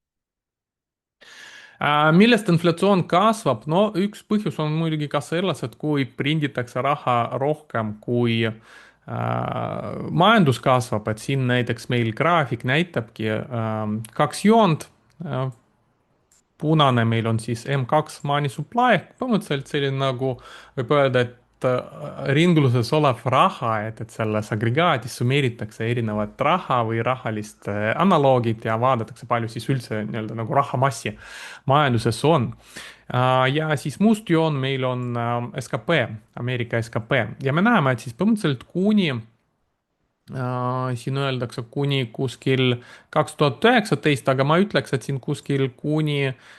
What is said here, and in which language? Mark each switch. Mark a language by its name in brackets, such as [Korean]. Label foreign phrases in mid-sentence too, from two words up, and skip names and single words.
[Estonian] millest inflatsioon kasvab? no üks põhjus on muidugi ka selles, et kui prinditakse raha rohkem kui majandus kasvab, et siin näiteks meil graafik näitabki kaks joont. punane meil on siis M2 [English] money supply [Estonian] ehk põhimõtteliselt selline nagu võib öelda, et ringluses olev raha, et selles agregaadis summeeritakse erinevat raha või rahalist analoogid ja vaadatakse, palju siis üldse nii-öelda nagu rahamassi majanduses on. ja siis must joon meil on SKP, Ameerika SKP ja me näeme, et siis põhimõtteliselt kuni siin öeldakse kuni kuskil 2019, aga ma ütleks, et siin kuskil kuni